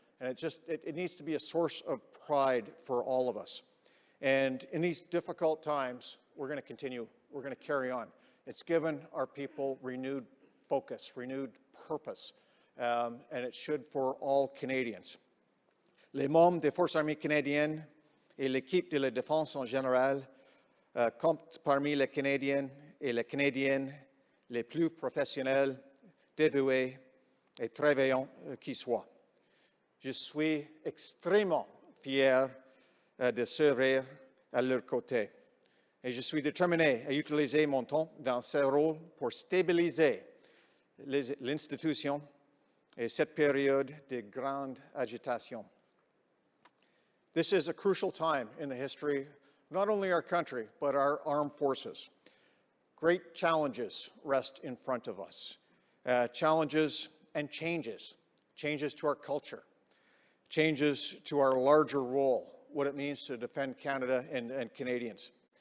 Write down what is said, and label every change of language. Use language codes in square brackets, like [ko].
[en] And it needs to be a source of pride for all of us. And in these difficult times, we're going to continue, we're going to carry on. It's given our people renewed focus, renewed purpose, and it should for all Canadians. [fr] Les membres des Forces armées canadiennes et l'équipe de la défense en général comptent parmi les Canadiens et les Canadiennes les plus professionnels, dévoués et travaillants qui soient. Je suis extrêmement fier de servir à leur côté. Et je suis déterminé à utiliser mon temps dans ce rôle pour stabiliser l'institution, et cette période de grande agitation. [en] This is a crucial time in the history of not only our country, but our armed forces. Great challenges rest in front of us. Challenges and changes. Changes to our culture. Changes to our larger role, what it means to defend Canada and Canadians.